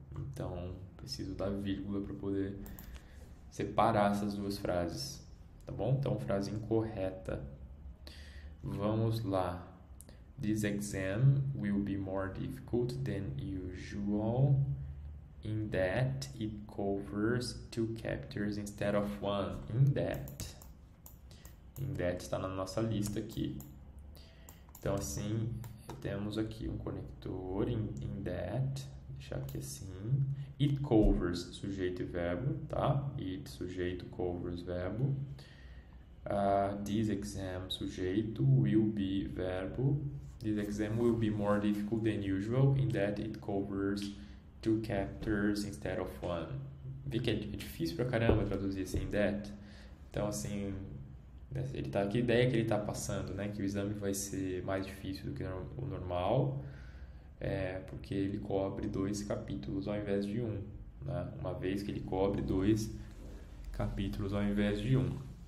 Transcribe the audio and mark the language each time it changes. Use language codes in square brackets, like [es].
[pt] Então, preciso da vírgula para poder separar essas duas frases. Tá bom? Então, frase incorreta. Vamos lá. [en] This exam will be more difficult than usual in that it covers 2 chapters instead of 1. In that [pt] está na nossa lista aqui. Então, assim, temos aqui um conector [en] in that, [pt] deixar aqui assim. [en] It covers, [pt] sujeito e verbo, tá? It, sujeito, covers, verbo. [en] This exam, sujeito, will be, verbo. This exam will be more difficult than usual in that it covers 2 chapters instead of 1. [pt] Vê que é difícil pra caramba traduzir assim, that. Então, assim, ele tá, que ideia que ele tá passando, né? Que o exame vai ser mais difícil do que o normal, porque ele cobre 2 capítulos ao invés de 1, né? Uma vez que ele cobre 2 capítulos ao invés de 1.